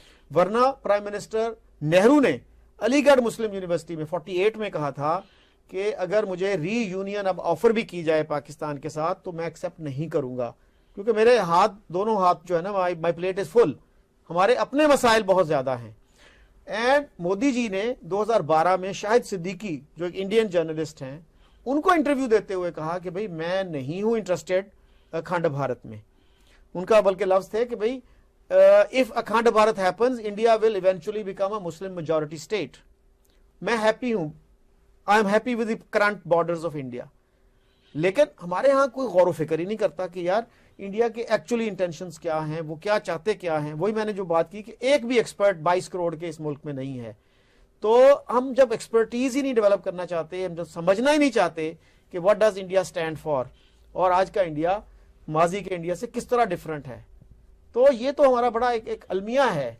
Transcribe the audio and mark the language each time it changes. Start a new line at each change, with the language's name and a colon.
Urdu: ورنہ prime minister Nehru نے علی گڑھ مسلم یونیورسٹی میں 48 میں کہا تھا کہ اگر مجھے ری یونین اب آفر بھی کی جائے پاکستان کے ساتھ تو میں ایکسیپٹ نہیں کروں گا، کیونکہ میرے دونوں ہاتھ جو ہے نا، مائی پلیٹ از فل، ہمارے اپنے مسائل بہت زیادہ ہیں. اینڈ مودی جی نے 2012 میں شاہد صدیقی جو ایک انڈین جرنلسٹ ہیں ان کو انٹرویو دیتے ہوئے کہا کہ بھئی میں نہیں ہوں انٹرسٹڈ اکھنڈ بھارت میں. ان کا بلکہ لفظ تھے کہ بھئی
English: if اکھنڈ بھارت happens, India will eventually become a Muslim majority state.
Urdu: میں ہیپی ہوں،
English: I am happy with the current borders of India.
Urdu: لیکن ہمارے ہاں کوئی غور و فکر ہی نہیں کرتا کہ یار انڈیا کے ایکچولی انٹینشنز کیا ہیں، وہ کیا چاہتے کیا ہیں. وہی میں نے جو بات کی کہ ایک بھی ایکسپرٹ 22 کروڑ کے اس ملک میں نہیں ہے. تو ہم جب ایکسپرٹیز ہی نہیں ڈیولپ کرنا چاہتے، ہم جب سمجھنا ہی نہیں چاہتے کہ
English: what does India stand for،
Urdu: اور آج کا انڈیا ماضی کے انڈیا سے کس طرح ڈفرنٹ ہے، تو یہ تو ہمارا بڑا ایک المیہ ہے